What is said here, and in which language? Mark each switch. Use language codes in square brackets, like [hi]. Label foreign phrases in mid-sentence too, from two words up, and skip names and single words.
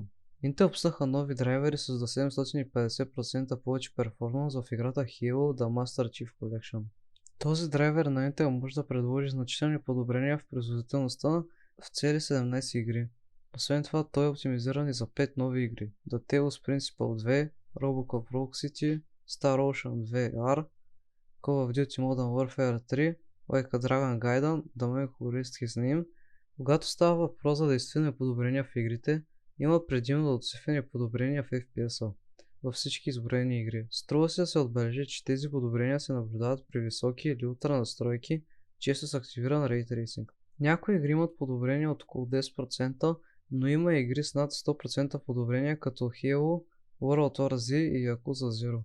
[bg] Intel пуснаха нови драйвери с до 750% повече перформанс в играта Halo The Master Chief Collection. Този драйвер на Intel може да предложи значителни подобрения в производителността в цели 17 игри. Освен това, той е оптимизиран и за 5 нови игри: The Talos Principle 2, Robocop Rogue City, Star Ocean 2R, Call of Duty Modern Warfare 3, Like a Dragon Gaiden, The Man Who Raised His Name. Когато става въпрос за действителни подобрения в игрите, има предимно двуцифрени подобрения в FPS-а във всички изброени игри. Струва се да се отбележи, че тези подобрения се наблюдават при високи или ултра настройки, често с активиран [en] Ray Tracing. [bg] Някои игри имат подобрения от около 10%, но има игри с над 100% подобрения като Halo, World War Z и Yakuza Zero.